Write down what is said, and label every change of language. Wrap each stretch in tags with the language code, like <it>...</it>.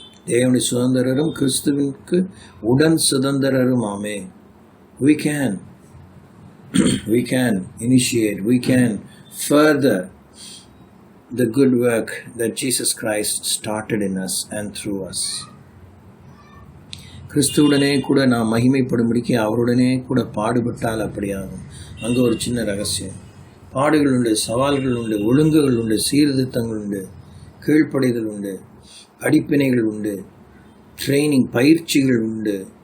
<ta>தேவனுடைய சுதந்திரரும் கிறிஸ்துவிற்கு உடன் சுதந்திரரும் ஆமே.</ta> <en>We can initiate, we can further the good work that Jesus Christ started in us and through us.</en> <ta>கிறிஸ்துவுடனே கூட நாம் மகிமைப்படும்படிக்கு அவருடனே கூட பாடுபட்டால் அப்படியாகும். அங்கே ஒரு சின்ன ரகசியம். பாடுகள் உண்டு, சவால்கள் உண்டு, ஒழுங்குகள் உண்டு, சீர்திருத்தங்கள் உண்டு, கீழ்ப்படைதல் உண்டு, படிப்பினைகள் உண்டு, ட்ரைனிங் பயிற்சிகள் உண்டு.</ta>